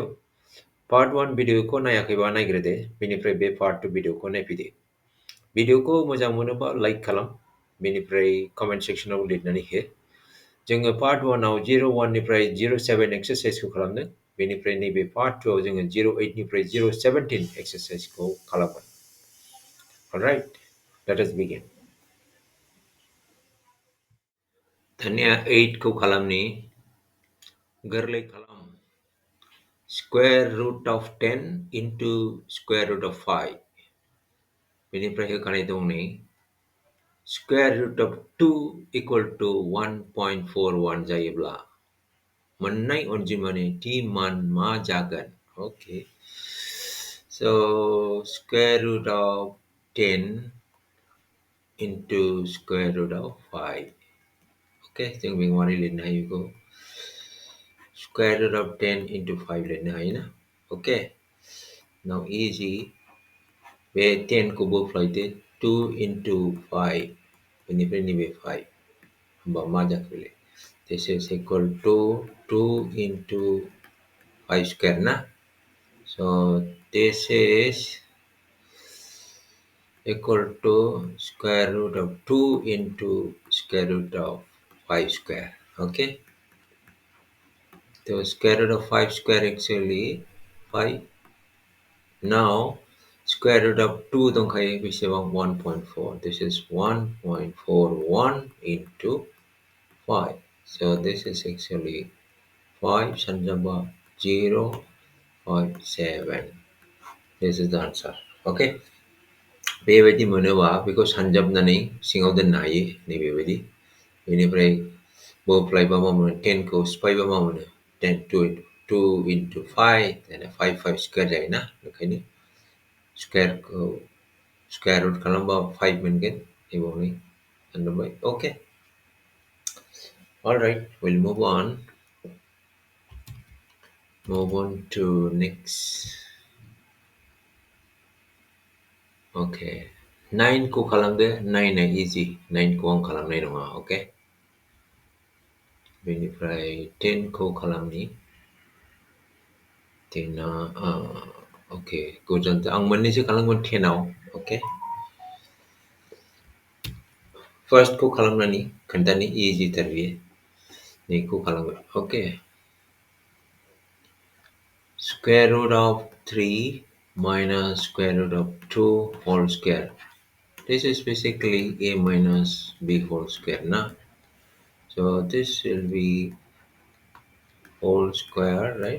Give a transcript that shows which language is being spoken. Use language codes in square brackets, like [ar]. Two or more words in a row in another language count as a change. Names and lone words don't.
[brx] पार्ट 1 भिडिअखौ नायाखैबा नायग्रोदो, बेनिफ्राय बे पार्ट 2 भिडिअखौ नायफैदो। भिडिअखौ मोजां मोनोबा लाइक खालाम, बेनिफ्राय कमेन्ट सेक्सनाव लिरनानै हो। जोङो पार्ट 1 आव 01 निफ्राय 07 एक्सारसाइजखौ खालामदों, बेनिफ्राय नैबे पार्ट 2 आव जोङो 08 निफ्राय 017 एक्सारसाइजखौ खालामगोन। [en] Alright, let us begin. [brx] दानिया 8 खौ खालामनि गोरलै खालाम [en] square root of 10 into square root of 5 [brx] बेनिफ्राय होखानाय दं नै [en] square root of 2 equal to 1.41 [brx] जायोब्ला मोननाय अनजिमानि थि मान मा जागोन? [en] Okay, so square root of 10 into square root of 5. [brx] Okay, जों बेखौ लिरनो हायो बेखौ [en] square root of 10 into 5 [brx] लिरनो हायो ना? [en] Okay, now easy. [brx] बे 10 को बोफ्लायदो 2 into 5 बेनिफ्राय नैबे 5 होमबा मा जाखो बेलाय? [en] This is equal to 2 into 5 square ना? So this is equal to square root of 2 into square root of 5 square. Okay, so square root of 5 square actually 5. Now square root of 2 [brx] दंखायो बेसेबां [en] 1.4. This is 1.41 into 5. So this is actually 5 sanjaba 0.7. This is the answer. [brx] Okay, बेबायदि मोनोबा बेखौ सानजाबनानै सिङाव दोननो हायो नैबेबायदि। बेनिफ्राय बोफ्लायबा मा मोनो 10 खौ सिफायबा मा मोनो 10 2 into 5 5 5 स्क्वायर जायोना, बेखायनो square को [en] square root [brx] खालामबा 5 मोनगोन बेबावनो मोनबाय। [en] Okay, all right, we'll move on to next. [brx] Okay, 9 को खालामदो। 9 easy, 9 को आं खालामनाय नङा। Okay, बेनिफ्राय 10 को खालामनि। 10 okay, गोजोन आं मोननैसो खालामगोन 10 आव। Okay, first को खालामनानै खोन्थानि easy थार बेयो। 2 को खालामगोन। [en] Okay, square root of 3 minus square root of 2 whole square. This is basically a minus b whole square na. So this will be whole square, right?